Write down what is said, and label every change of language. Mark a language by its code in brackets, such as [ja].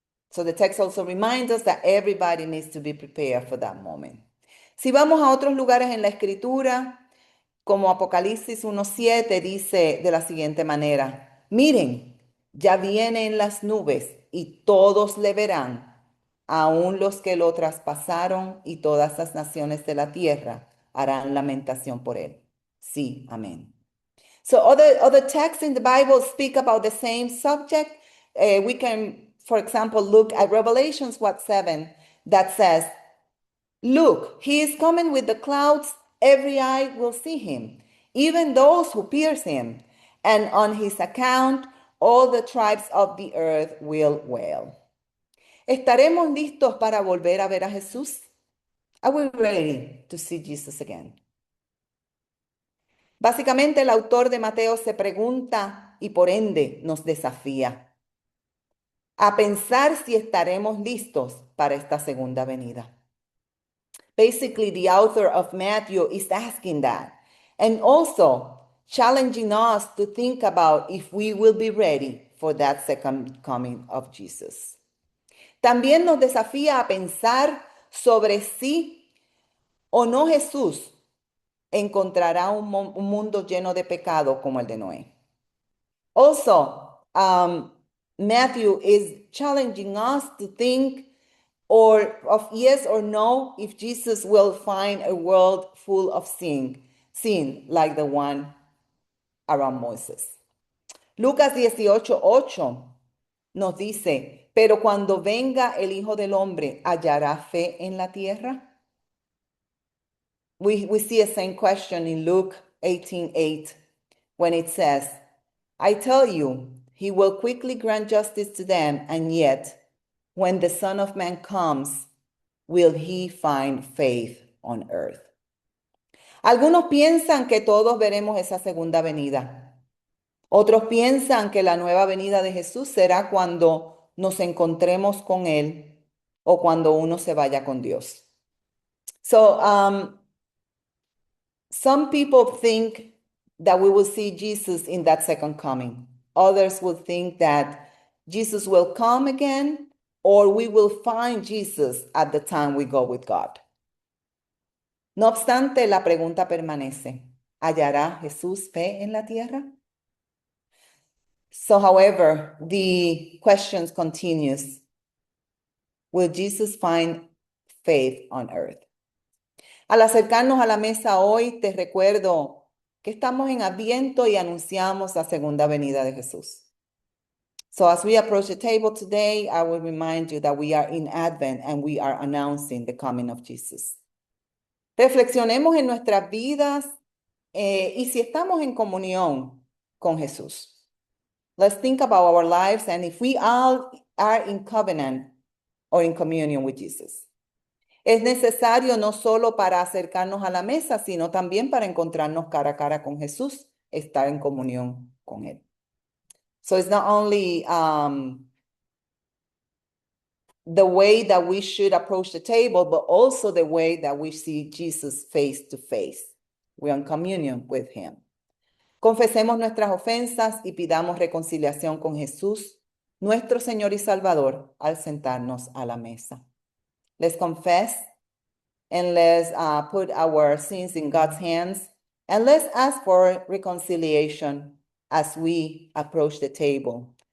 [en] So the text also reminds us that everybody needs to be prepared for that moment. [es] Si vamos a otros lugares en la Escritura, como Apocalipsis 1:7 dice de la siguiente manera, miren, ya viene en las nubes y todos le verán, aun los que lo traspasaron y todas las naciones de la tierra harán lamentación por él. Sí, amén. [en] So other texts in the Bible speak about the same subject. We can, for example, look at Revelations 7 that says, look, he is coming with the clouds, every eye will see him, even those who pierce him, and on his account all the tribes of the earth will wail. [es] ¿Estaremos listos para volver a ver a Jesús? [en] Are we ready to see Jesus again? [es] Básicamente el autor de Mateo se pregunta y por ende nos desafía a pensar si estaremos listos para esta segunda venida. [en] Basically, the author of Matthew is asking that and also challenging us to think about if we will be ready for that second coming of Jesus. [es] También nos desafía a pensar sobre si o no Jesús encontrará un mundo lleno de pecado como el de Noé. [en] Also, Matthew is challenging us to think of yes or no if Jesus will find a world full of sin like the one around Moses. [es] Lucas 18:8 nos dice, pero cuando venga el Hijo del Hombre, ¿hallará fe en la tierra? [en] We see a same question in Luke 18:8 when it says, I tell you, he will quickly grant justice to them, and yet, when the Son of Man comes, will he find faith on earth? [es] Algunos piensan que todos veremos esa segunda venida. Otros piensan que la nueva venida de Jesús será cuando nos encontremos con Él o cuando uno se vaya con Dios. [en] So, some people think that we will see Jesus in that second coming. Others will think that Jesus will come again, or we will find Jesus at the time we go with God. [es] No obstante, la pregunta permanece. ¿Hallará Jesús fe en la tierra? [en] So, however, the question continues. Will Jesus find faith on earth. [es] Al acercarnos a la mesa hoy, te recuerdo que estamos en Adviento y anunciamos la segunda venida de Jesús. [en] So as we approach the table today, I will remind you that we are in Advent and we are announcing the coming of Jesus. [es] Reflexionemos en nuestras vidas y si estamos en comunión con Jesús. [en] Let's think about our lives and if we all are in covenant or in communion with Jesus. [es] Es necesario no solo para acercarnos a la mesa, sino también para encontrarnos cara a cara con Jesús, estar en comunión con Él. [en] So it's not only the way that we should approach the table, but also the way that we see Jesus face to face. We're in communion with Him. [es] Confesemos nuestras ofensas y pidamos reconciliación con Jesús, nuestro Señor y Salvador, al sentarnos a la mesa. [en] Let's confess and let's put our sins in God's hands and let's ask for reconciliation as we approach the table.